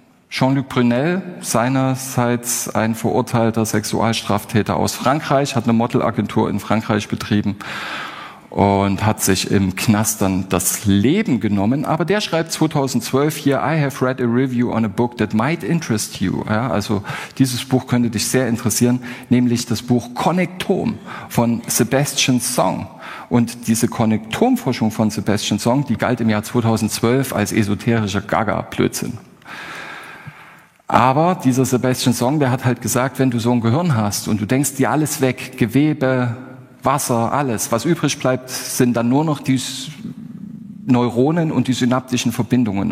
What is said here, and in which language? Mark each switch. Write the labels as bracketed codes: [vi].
[de] Jean-Luc Brunel, seinerseits ein verurteilter Sexualstraftäter aus Frankreich, hat eine Modelagentur in Frankreich betrieben und hat sich im Knast dann das Leben genommen. Aber der schreibt 2012 hier, [en] I have read a review on a book that might interest you. [de] Ja, also dieses Buch könnte dich sehr interessieren, nämlich das Buch Connectome von Sebastian Song. Und diese Connectome-Forschung von Sebastian Song, die galt im Jahr 2012 als esoterischer Gaga-Blödsinn. Aber dieser Sebastian Song, der hat halt gesagt, wenn du so ein Gehirn hast und du denkst dir alles weg, Gewebe, Wasser, alles, was übrig bleibt, sind dann nur noch die Neuronen und die synaptischen Verbindungen.